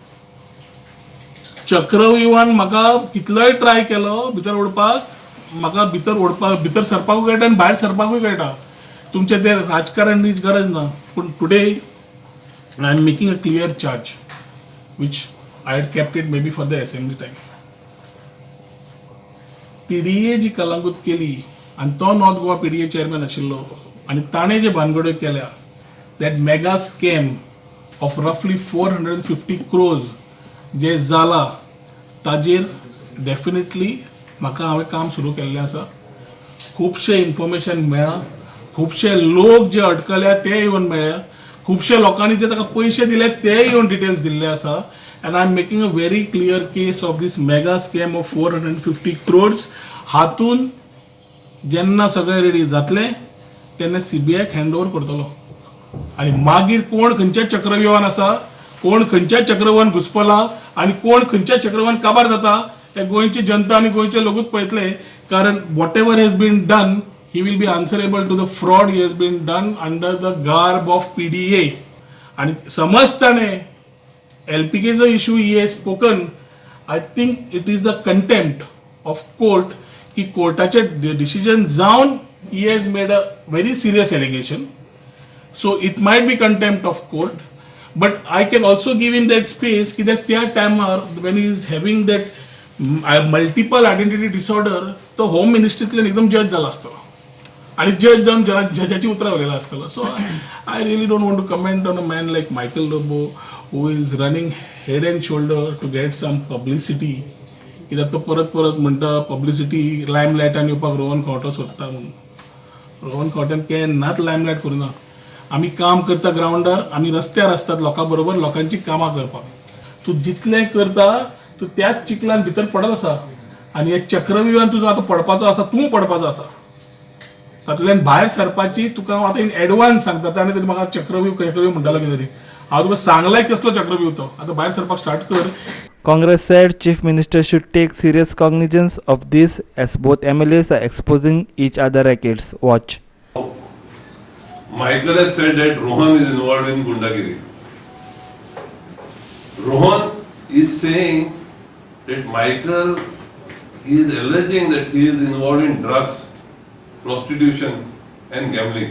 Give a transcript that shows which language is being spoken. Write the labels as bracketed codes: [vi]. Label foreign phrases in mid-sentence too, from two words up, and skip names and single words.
[kok] चक्रव्यूहान म्हाका कितलोय ट्राय केलो भितर ओडपाक म्हाका भितर सरपाकूय कळटा आनी भायर सरपाकूय कळटा. तुमचें तें राजकारणाची गरज ना पूण [en] today I am making a clear charge which I had kept it may be for the assembly time. [kok] PDA जी कलंगूट केली आनी तो नॉर्थ गोवा PDA चेअरमॅन आशिल्लो आनी ताणें जे भानगड्यो केल्या [en] that mega scam of roughly 450 crores [kok] जे जाला ताजेर डेफिनेटली म्हाका हांवें काम सुरू केल्लें आसा. खुबशे इन्फॉर्मेशन मेळ्ळा खुबशे लोक जे अडकल्या ते येवन मेळ्ळ्या खुबशे लोकांनी जे ताका पयशे दिले ते येवन डिटेल्स दिल्ले आसा [en] and I am making a very clear case of this mega scam of 450 crores. [kok] हातून जेन्ना सगळें रेडी जातलें तेन्ना CBIक [en] hand over [kok] करतलो आनी मागीर कोण खंयच्या चक्रव्यूहान आसा कोण खंयच्या चक्रव्यूहान घुसपला आनी कोण खंयच्या चक्रव्यूहान काबार जाता हे गोंयची जनता आनी गोंयचे लोकूच पळयतले. [en] कारण what ever has been done he will be answerable to the fraud he has been done under the garb of PDA. [kok] आनी समज ताणें LPKचो इशू [en] he has spoken I think it is a contempt of court [kok] की कोर्टाचे डिसिजन जावन [en] he has made a very serious allegation. so it might be contempt of court but I can also give him that space ki that [kok] त्या टायमार [en] when he is having that multiple identity disorder [kok] तो होम मिनिस्ट्रींतल्यान एकदम जज जाला आसतलो आणि जज जावन जजाची उतरां उलयला आसतलो. [en] so I really don't want to comment on a man like Michael Lobo who is running head and shoulder to get some publicity [kok] कित्याक तो परत परत म्हणटा पब्लिसिटी लायमलायटान येवपाक रोहन खंवटो सोदता म्हणून. रोहन खंवटेन केन्नाच लायमलायट करूना. आमी काम करता ग्राउंडार, आमी रस्त्यार आसतात लोकां बरोबर लोकांची कामां करपाक. तूं जितलें करता तूं त्याच चिखलान भितर पडत आसा आनी हे चक्रव्यूहान तुजो आतां पडपाचो आसा, तूं पडपाचो आसा. तातूंतल्यान भायर सरपाची तुका हांव आतां [en] in advance [kok] सांगता. ताणें तरी म्हाका चक्रव्यूह म्हणटालो कितें तरी. हांव तुका सांगलाय कसलो चक्रव्यूह तो. आतां भायर सरपाक स्टार्ट कर. [en] Congress said Chief Minister should take serious cognizance of this as both MLAs are exposing each other rackets. Watch. Michael has said that Rohan is involved in Gundagiri. Rohan is saying that Michael is alleging that he is involved in drugs, prostitution and gambling.